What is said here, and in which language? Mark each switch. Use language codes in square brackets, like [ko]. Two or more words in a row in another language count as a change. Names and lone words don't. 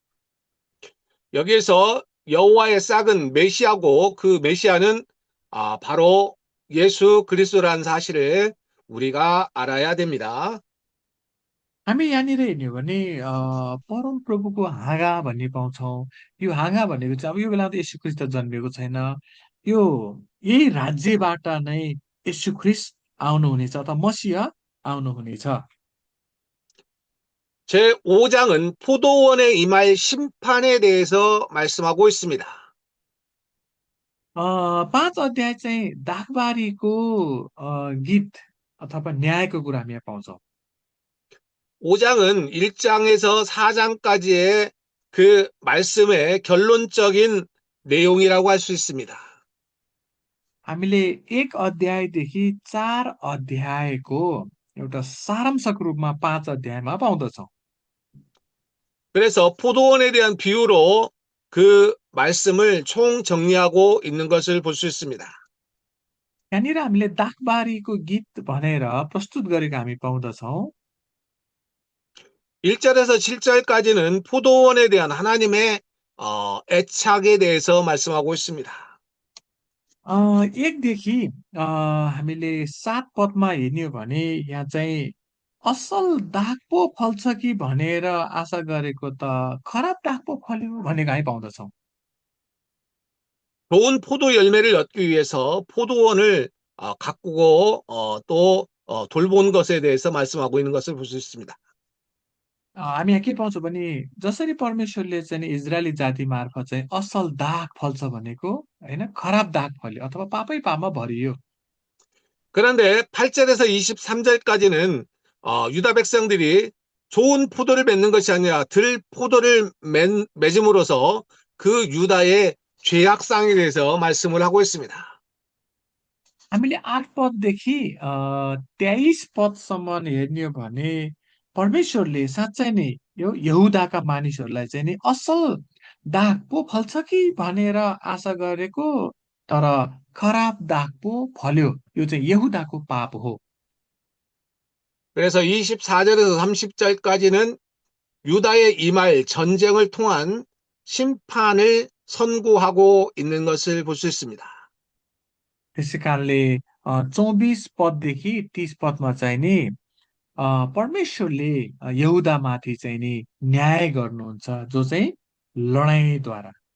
[ko] 여기에서 여호와의 싹은 메시아고 그 메시아는 바로 예수 그리스도라는 사실을 우리가 알아야 됩니다. [ne] हामी यहाँनिर हेर्ने हो भने परमप्रभुको हाँगा भन्ने पाउँछौँ। यो हाँगा भनेको चाहिँ अब यो बेला त येशू ख्रिस्ट जन्मिएको छैन। यो यही राज्यबाट नै येशू ख्रिस्ट आउनुहुनेछ अथवा मसीह आउनुहुनेछ। [ko] 제5장은 포도원에 임할 심판에 대해서 말씀하고 있습니다. [ne] 5 अध्याय चाहिँ दागबारीको गीत अथवा न्यायको कुरा हामी यहाँ पाउँछौँ। [ko] 5장은 1장에서 4장까지의 그 말씀의 결론적인 내용이라고 할 수 있습니다. [ne] हामीले 1 अध्यायदेखि 4 अध्यायको एउटा सारांशको रूपमा 5 अध्यायमा पाउँदछौँ। [ko] 그래서 포도원에 대한 비유로 그 말씀을 총정리하고 있는 것을 볼 수 있습니다. [ne] यहाँनिर हामीले दागबारीको गीत भनेर प्रस्तुत गरेको हामी पाउँदछौँ। [ko] 1절에서 7절까지는 포도원에 대한 하나님의 애착에 대해서 말씀하고 있습니다. [ne] 1देखि हामीले 7 पदमा हेर्ने हो भने यहाँ चाहिँ असल दाग पो फल्छ कि भनेर आशा गरेको त खराब दाग पो फल्यो भनेको हामी पाउँदछौँ। [ko] 좋은 포도 열매를 얻기 위해서 포도원을 가꾸고 또 돌본 것에 대해서 말씀하고 있는 것을 볼 수 있습니다. [ne] हामी यहाँ के पाउँछौँ भने जसरी परमेश्वरले चाहिँ इजरायली जाति मार्फत चाहिँ असल दाग फल्छ भनेको होइन, खराब दाग फल्यो अथवा पापै पापमा भरियो। [ko] 그런데 8절에서 23절까지는 유다 백성들이 좋은 포도를 맺는 것이 아니라 들 포도를 맺음으로써 그 유다의 죄악상에 대해서 말씀을 하고 있습니다. [ne] हामीले 8 पददेखि 23 पदसम्म हेर्ने हो भने परमेश्वरले साँच्चै नै यो यहुदाका मानिसहरूलाई चाहिँ नि असल दाग पो फल्छ कि भनेर आशा गरेको, तर खराब दाग पो फल्यो। यो चाहिँ यहुदाको पाप हो। [ko] 그래서 24절에서 30절까지는 유다의 임할 전쟁을 통한 심판을 선고하고 있는 것을 볼 수 있습니다. [ne] त्यसै कारणले 24 पददेखि 30 पदमा चाहिँ नि परमेश्वरले यहुदामाथि चाहिँ नि न्याय गर्नुहुन्छ, जो चाहिँ लडाइँद्वारा।